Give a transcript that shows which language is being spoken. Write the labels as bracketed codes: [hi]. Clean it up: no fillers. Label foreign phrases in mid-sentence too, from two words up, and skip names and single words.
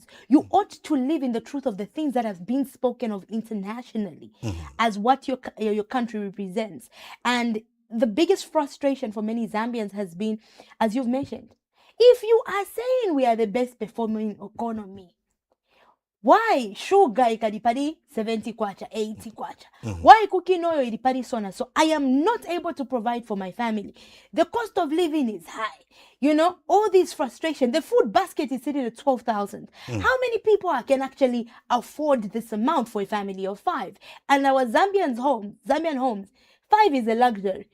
[en] You ought to live in the truth of the things that have been spoken of internationally as what your country represents. And the biggest frustration for many Zambians has been, as you've mentioned, if you are saying we are the best performing economy, why sugar ikadipadi 70 kwacha, 80 kwacha? Why cooking oil [ny] ilipadi sona? [en] So I am not able to provide for my family. The cost of living is high. You know, all this frustration. The food basket is sitting at 12,000. How many people can actually afford this amount for a family of 5? And our Zambian homes, 5 is a luxury.